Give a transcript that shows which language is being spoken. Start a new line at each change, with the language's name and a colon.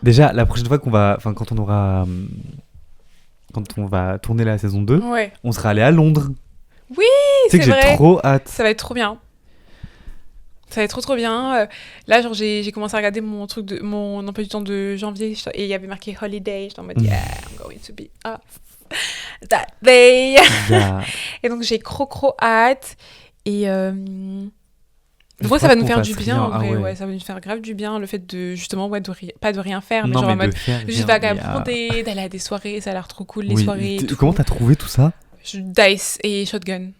French: Déjà la prochaine fois quand on va tourner la saison 2, ouais. On sera allé à Londres. Oui, c'est vrai. J'ai trop hâte. Ça va être trop bien. Ça va être trop bien. Là, genre, j'ai commencé à regarder mon emploi du temps de janvier et il y avait marqué holiday. J'étais en mode,
English: yeah, I'm going to be off that day.
French: Yeah. Et donc, j'ai trop hâte. Et moi, ça va nous faire du bien, en vrai. Ouais, ça va nous faire grave du bien, le fait de, justement, pas de rien faire, mais genre en mode, juste vagabonder, d'aller à des soirées, ça a l'air trop cool, les soirées. Comment t'as trouvé tout ça? Dice et Shotgun.